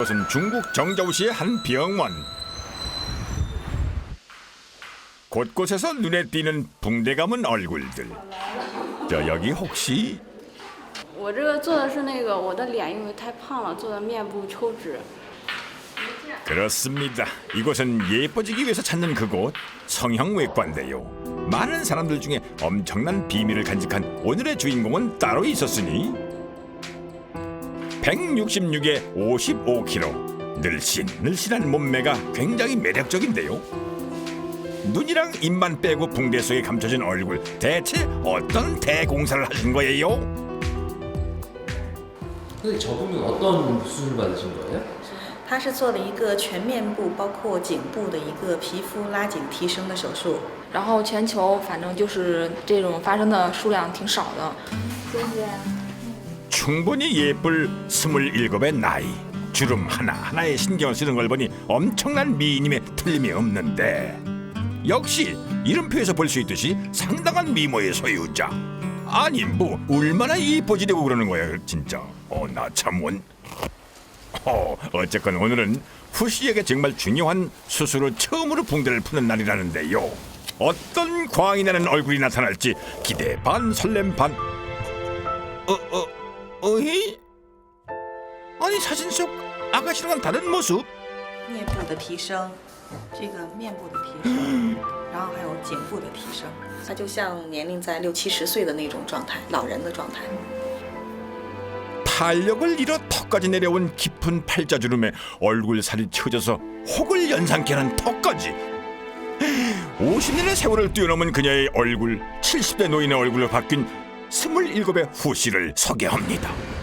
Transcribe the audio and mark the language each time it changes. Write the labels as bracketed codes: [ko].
[ko] 이것은 중국 정저우시의 한 병원. 곳곳에서 눈에 띄는 붕대 감은 얼굴들. 저 여기 혹시 [zh] 我这个做的是那个我的脸因为太胖了，做的面部抽脂。 [ko] 그렇습니다. 이곳은 예뻐지기 위해서 찾는 그곳 성형외과인데요. 많은 사람들 중에 엄청난 비밀을 간직한 오늘의 주인공은 따로 있었으니 166에 55kg 늘씬늘씬한 몸매가 굉장히 매력적인데요. 눈이랑 입만 빼고 붕대 속에 감춰진 얼굴, 대체 어떤 대공사를 하신 거예요? 선생님 저분은 어떤 수술 받으신 거예요? [zh] 他是做了一个全面部，包括颈部的一个皮肤拉紧提升的手术。然后全球反正就是这种发生的数量挺少的。谢谢。 [ko] 충분히 예쁠 27의 나이. 주름 하나하나에 신경을 쓰는 걸 보니 엄청난 미인임에 틀림이 없는데 역시 이름표에서 볼 수 있듯이 상당한 미모의 소유자. 아니 뭐 얼마나 이뻐지려고 그러는 거야 진짜. 나 참원. 어쨌건 오늘은 후씨에게 정말 중요한 수술을 처음으로 붕대를 푸는 날이라는데요. 어떤 광이 나는 얼굴이 나타날지 기대 반 설렘 반. 어이? 아니 사진 속 아가씨랑은 다른 모습? [zh] 面部的提升，这个面部的提升，然后还有颈部的提升，它就像年龄在60、70岁的那种状态，老人的状态。 [ko] 탄력을 잃어 턱까지 내려온 깊은 팔자주름에 얼굴 살이 처져서 혹을 연상케 하는 턱까지 50년의 세월을 뛰어넘은 그녀의 얼굴 70대 노인의 얼굴로 바뀐 27의 후씨를 소개합니다.